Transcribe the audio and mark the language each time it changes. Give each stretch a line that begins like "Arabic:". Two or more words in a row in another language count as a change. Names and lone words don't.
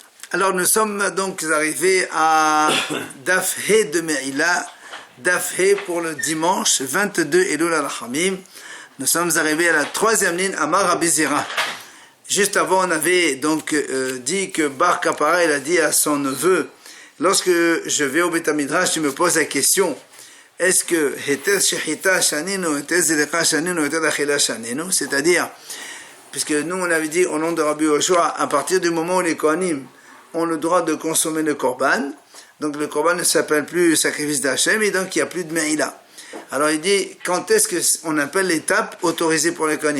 French: Alors nous sommes donc arrivés à
Hebrew: דף ה
French: de Me'ila,
Hebrew: דף ה
French: pour le dimanche 22 Elul al-Hamim. Nous sommes arrivés à la troisième ligne, Amar Rabbi Zera. Juste avant, on avait donc dit que Bar Kapara, il a dit à son neveu, lorsque je vais au
Hebrew: בית מדרש,
French: tu me poses la question, est-ce que
Hebrew: היתר שחיטה שנינו, היתר זריקה שנינו, היתר אכילה שנינו,
French: c'est-à-dire, puisque nous on avait dit au nom de Rabbi Yoshua, à partir du moment où les Kohanim ont le droit de consommer le Korban, donc le Korban ne s'appelle plus sacrifice d'Hachem, et donc il n'y a plus de Me'ila. Alors il dit, quand est-ce qu'on appelle l'étape autorisée pour les Kohanim?